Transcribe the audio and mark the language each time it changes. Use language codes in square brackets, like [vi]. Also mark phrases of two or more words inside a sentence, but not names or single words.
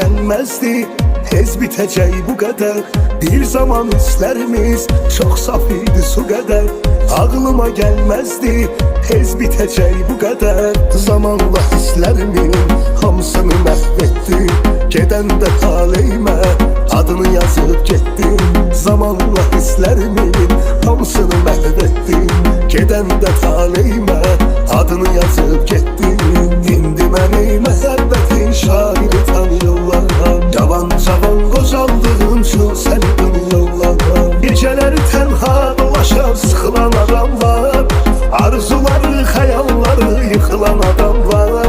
[tr] Ağlıma gəlməzdi tez bitecek bu kadar. Bir zaman hislerimiz çok saf idi su kadar. Aklıma gelmezdi tez bitecek bu kadar. Zamanla hislerimin hamısını mahvettim. Geden de taleyime adını yazıp gittim. Zamanla hislerimin hamısını mahvettim. Geden de taleyime adını yazıp gittim. [az] İndi məni məhəbbətin şairi tanıyırlar. Cavan cavan qocaldığım üçün səni tanıyırlar. Gecələri tənha dolaşar sıxılan adamlar. Arzuları, xəyalları yıxılan adamlar.